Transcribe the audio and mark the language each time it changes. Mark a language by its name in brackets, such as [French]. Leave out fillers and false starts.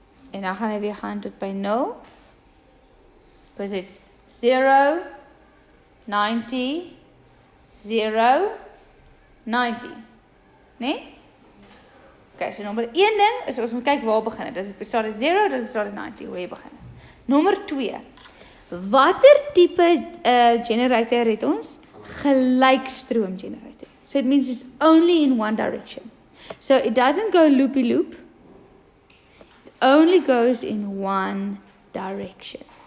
[Afrikaans] En dan gaan hy weer gaan tot by 0. [English] Because it's 0, 90, 0, 90. [Afrikaans] Nee? Okay, so nommer 1 ding is ons moet kyk waar begin het. [English] Does it start at 0, does it start at 90? [Afrikaans] Waar jy begin. Nommer 2. Watter tipe generator het ons? Gelykstroom generator. [English] So it means it's only in one direction. So it doesn't go loopy-loop. It only goes in one direction.